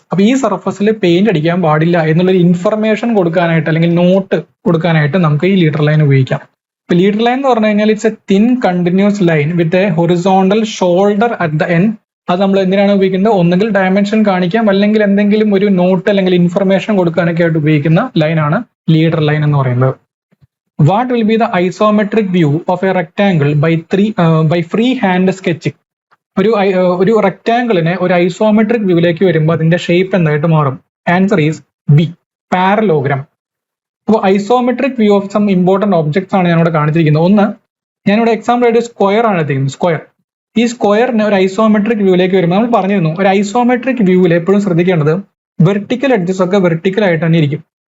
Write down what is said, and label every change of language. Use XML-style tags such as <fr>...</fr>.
<ml>അപ്പൊ ഈ സർഫസിൽ പെയിന്റ് അടിക്കാൻ പാടില്ല എന്നുള്ളൊരു ഇൻഫർമേഷൻ കൊടുക്കാനായിട്ട് അല്ലെങ്കിൽ നോട്ട് കൊടുക്കാനായിട്ട് നമുക്ക് ഈ ലീഡർ ലൈൻ ഉപയോഗിക്കാം. ഇപ്പൊ ലീഡർ ലൈൻ എന്ന് പറഞ്ഞു കഴിഞ്ഞാൽ</ml> <en>It's a thin continuous line with a horizontal shoulder at the end.</en> <ml>അത് നമ്മൾ എന്തിനാണ് ഉപയോഗിക്കുന്നത്? ഒന്നുകിൽ ഡയമെൻഷൻ കാണിക്കാം, അല്ലെങ്കിൽ എന്തെങ്കിലും ഒരു നോട്ട് അല്ലെങ്കിൽ ഇൻഫർമേഷൻ കൊടുക്കാനൊക്കെ ആയിട്ട് ഉപയോഗിക്കുന്ന ലൈനാണ് ലീഡർ ലൈൻ എന്ന് പറയുന്നത്.</ml> <en>What will be the isometric view of a rectangle by free hand sketching?</en> <ml>ഒരു റെക്ടാങ്കിളിനെ ഒരു ഐസോമെട്രിക് വ്യൂയിലേക്ക് വരുമ്പോൾ അതിന്റെ ഷേപ്പ് എന്തായിട്ട് മാറും?</ml> <en>answer is B,</en> <ml>parallelogram. അപ്പോൾ</ml> <en>isometric view of some important objects</en> <ml>ആണ് ഞാനിവിടെ കാണിച്ചിരിക്കുന്നത്. ഒന്ന്, ഞാനിവിടെ എക്സാമ്പിൾ ആയിട്ട് സ്ക്വയർ ആണ് എടുത്തിരിക്കുന്നത്. സ്ക്വയർ, ഈ സ്ക്വയറിന് ഒരു ഐസോമെട്രിക് വ്യൂയിലേക്ക് വരുമ്പോൾ നമ്മൾ പറഞ്ഞിരുന്നു, ഒരു ഐസോമെട്രിക് വ്യൂവിൽ എപ്പോഴും ശ്രദ്ധിക്കേണ്ടത് വെർട്ടിക്കൽ എഡ്ജസ് ഒക്കെ വെർട്ടിക്കൽ ആയിട്ട് തന്നെ ഇരിക്കും.</ml>